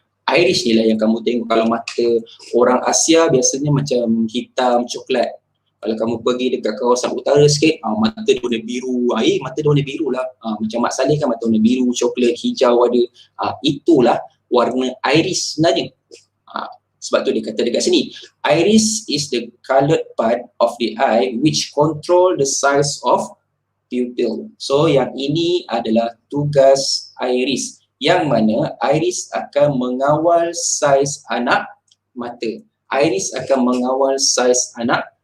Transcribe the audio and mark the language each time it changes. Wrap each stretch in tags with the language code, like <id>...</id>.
<ms>Iris ni lah yang kamu tengok kalau mata orang Asia biasanya macam hitam, coklat. Kalau kamu pergi dekat kawasan utara sikit, mata dia warna biru. Mata dia warna biru lah. Macam Mak Saleh kan mata warna biru, coklat, hijau ada. Itulah warna iris sebenarnya. Sebab tu dia kata dekat sini,</ms> <en>iris is the coloured part of the eye which control the size of pupil.</en> <ms>So yang ini adalah tugas iris, yang mana iris akan mengawal saiz anak mata. Iris akan mengawal saiz anak</ms>